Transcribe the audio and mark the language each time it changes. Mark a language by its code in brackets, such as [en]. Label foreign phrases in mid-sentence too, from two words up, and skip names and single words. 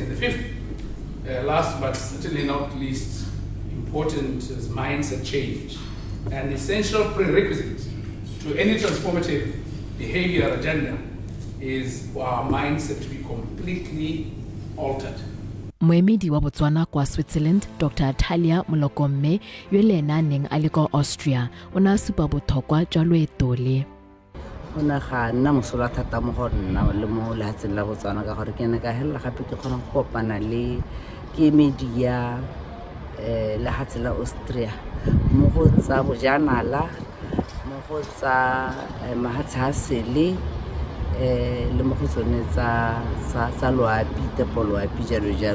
[en] And the fifth, last but certainly not least, important is mindset change. An essential prerequisite to any transformative behavior agenda is for our mindset to be completely altered. [tn] Moemedi wa Botswana kwa Switzerland, Dr. Talia Molokomme, yo le ena neng a le kwa Austria, o ne a supa botlhokwa jwa loeto le. Go ne ga nna mosola thata mo go nna le mo lehatsheng la Botswana ka gore ke ne ka hella gape ke kgona go kopana le kemedi ya lehatshe la Austria mo go tsa bojanala, mo go tsa mahatshe a sele le mo go tsone tsa loapi, tepo loapi jalo.